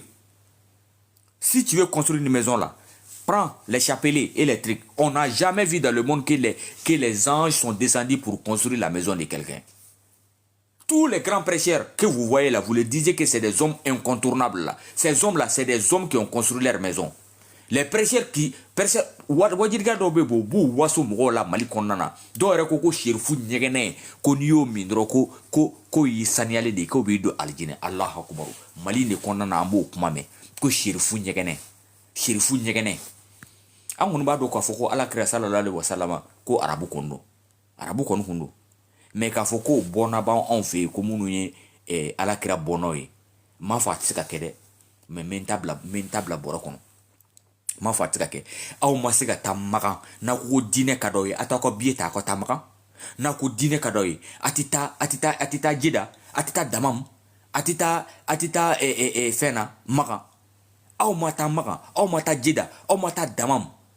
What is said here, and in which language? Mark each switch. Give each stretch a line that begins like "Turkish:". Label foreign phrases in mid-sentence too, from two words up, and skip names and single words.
French: Si tu veux construire une maison là, prends les chapelets et les trucs. On n'a jamais vu dans le monde que les anges sont descendus pour construire la maison de quelqu'un. Tous les grands prêcheurs que vous voyez là, vous les disiez que c'est des hommes incontournables là. Ces hommes là, c'est des hommes qui ont construit leur maison. Les prêcheurs qui
Bambara: wajirga dɔw bɛ bɔ u b'u waso mɔgɔw la Mali kɔnɔna na dɔw yɛrɛ ko serifu ɲɛgɛnɛ ko n'i y'o min dɔrɔn ko y'i saniyalen de k'o b'i don alijinɛ
Arabic: الله أكبر
Bambara: Mali de kɔnɔna na an b'o kuma mɛn ko serifu ɲɛgɛnɛ an kɔni b'a dɔn k'a fɔ ko alakira
Arabic: صلى الله عليه وسلم
Bambara: ko arabu kɔni kun don mais k'a fɔ ko bɔnna b'an anw fɛ yen ko minnu ye alakira bɔnnaw ye n m'a fɔ a tɛ se ka kɛ dɛ mais n bɛ n ta bila bɔrɛ kɔnɔ. Ma fa tɛ ka kɛ aw ma se ka taa magan n'a ko diinɛ ka d'aw ye a t'aw ka billet ta a ka taa magan n'a ko diinɛ ka d'aw ye a tɛ taa jida a tɛ taa damam a tɛ taa fɛn na magan aw ma taa magan aw ma taa jida aw ma taa damam